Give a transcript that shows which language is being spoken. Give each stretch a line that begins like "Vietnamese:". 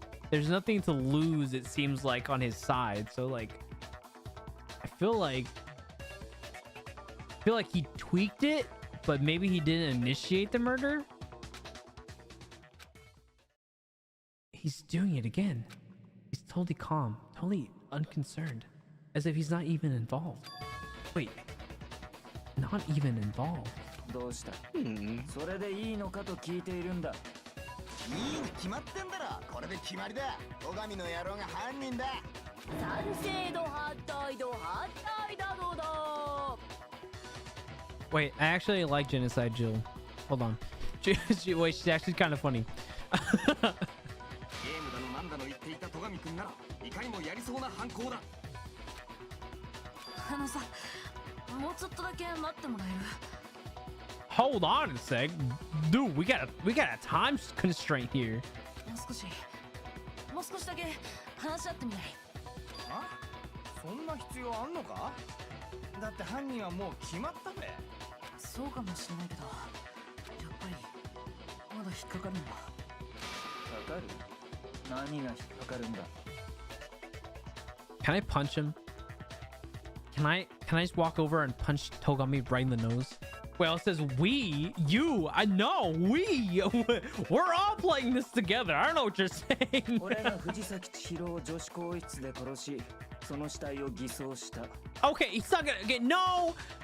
English: There's nothing to lose, it seems like, on his side. So, like, I feel like he tweaked it, but maybe he didn't initiate the murder. He's doing it again. He's totally calm, totally unconcerned. As if he's not even involved. Wait. Not even involved.
Japanese: どうした? それでいいのかと聞いているんだ。いいに決まってんだろ。これで決まりだ。戸上の野郎が犯人だ。賛成度反対度反対だどうだ。
English: Wait, I actually like Genocide Jill. Hold on. Wait, she's actually kind of funny.
Japanese: ゲームだのなんだの言っていた戸上くんならいかにもやりそうな犯行だ。あのさ、もうちょっとだけ待ってもらえる?
English: Hold on a sec. Dude, we got a time constraint here.
Japanese: もう少しだけ話し合ってみない? あ?そんな必要あんのか? だって犯人はもう決まったべ。そうかもしれないけど、やっぱりまだ引っかかるんだ。かかる?何が引っかかるんだ?
English: Can I punch him? Can I just walk over and punch Togami right in the nose? Well, it says we, you, I know, we, we're all playing this together. I don't know what you're saying.
Japanese: 俺が藤崎千尋を女子更衣室で殺し、その死体を偽装した。
English: Okay, he's not gonna get no.